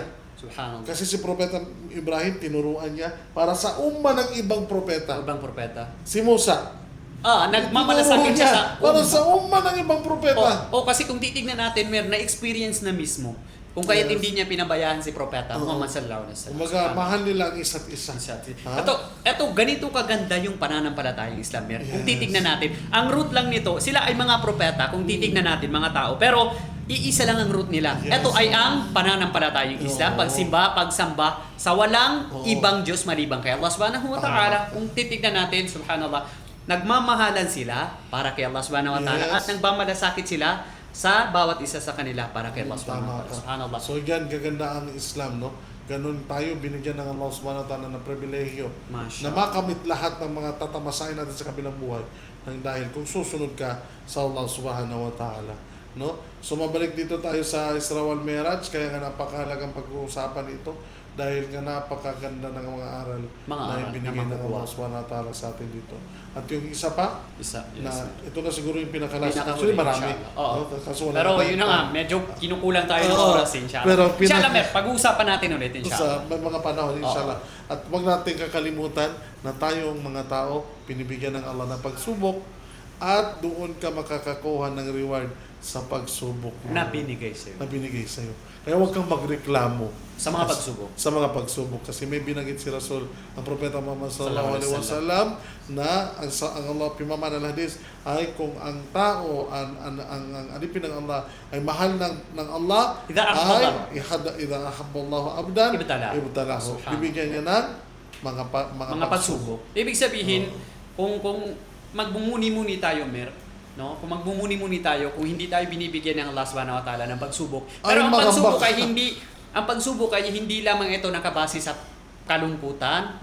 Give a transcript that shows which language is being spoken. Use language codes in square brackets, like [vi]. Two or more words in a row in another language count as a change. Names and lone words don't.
[tl] Subhanallah. Kasi si Propeta Ibrahim, tinuruan niya para sa umma ng ibang propeta. Ibang propeta. Si Musa. Nagmamalasakit siya sa para sa umma ng ibang propeta. Kasi kung titignan natin, na-experience na mismo. Kung kaya't hindi niya pinabayaan si Propeta Muhammad [ar] صلى الله عليه وسلم. [tl] Kumaga, mahal nila ang isa't isa. Ito, ganito kaganda yung pananampalatayang Islam. Kung titignan natin, ang root lang nito, sila ay mga propeta, kung titignan natin mga tao, pero iisa lang ang root nila. Ito ay ang pananampalatayang Islam, pagsamba sa walang ibang Diyos maliban kay [ar] الله سبحانه وتعالى. [tl] Kung titignan natin, subhanallah, nagmamahalan sila para kay [ar] الله سبحانه وتعالى [tl] at nagmamalasakit sila sa bawat isa sa kanila para kay [ar] الله سبحانه وتعالى. [tl] So yan, gaganda ang Islam, no? Ganun tayo, binigyan ng [ar] الله سبحانه وتعالى [tl] ng pribilehyo na makamit lahat ng mga tatamasain natin sa kabilang buhay dahil kung susunod ka sa [ar] الله سبحانه وتعالى. [tl] no? So mabalik dito tayo sa Isra wal Mi'raj, kaya nga napakahalagang pag-uusapan ito dahil nga napakaganda ng mga aral na ibinigay ng [ar] الله سبحانه وتعالى [tl] sa atin dito. At yung isa pa, na ito na siguro yung pinakalas. Actually marami. No? Pero yun na nga, medyo kinukulang tayo ng oras, inshallah. Pero inshallah, pag-uusapan natin ulit, inshallah. Sa mga panahon, inshallah. At huwag natin kakalimutan na tayong mga tao, pinibigyan ng Allah ng pagsubok at doon ka makakakuha ng reward sa pagsubok na binigay sa'yo. Kaya huwag kang magreklamo sa mga pagsubok. Sa mga pagsubok. Kasi may binanggit si Rasul, ang Propeta Muhammad [ar] صلى الله عليه وسلم, [tl] na ang Allah pimaman [ar] الحديث [tl] ay kung ang tao, ang alipin ng Allah ay mahal ng Allah, ay [ar] إذا أحب الله عبدا ابتلاه. [tl] Bibigyan niya ng mga pagsubok. Ibig sabihin, kung magbumuni-muni tayo, no? Kung magbumuni-muni tayo, kung hindi tayo binibigyan ng [ar] الله سبحانه وتعالى [tl] ng pagsubok. Pero ang pagsubok ay hindi lamang ito nakabase sa kalungkutan.